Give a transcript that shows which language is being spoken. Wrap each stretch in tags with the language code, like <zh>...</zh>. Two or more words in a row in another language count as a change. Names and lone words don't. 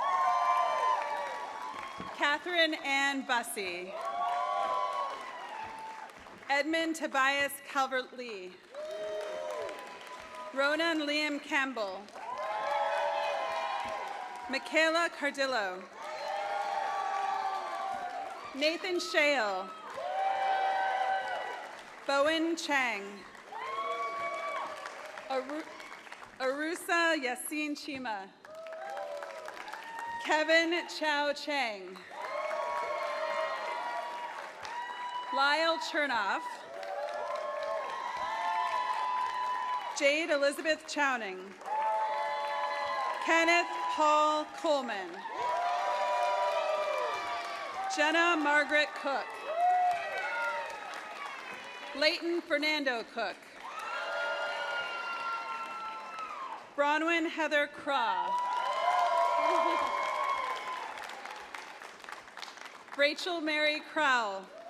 <en>Catherine Ann Bussey. Edmund Tobias Calvert-Lee. Ronan Liam Campbell. Michaela Cardillo. Nathan Shale. Bowen Chang. Arusa Yasin Chima. Kevin Chow Chang. Lyle Chernoff. Jade Elizabeth Chowning. Kenneth Paul Coleman. Jenna Margaret Cook. Leighton Fernando Cook. Bronwyn Heather Craw. Rachel Mary Crowell.</en>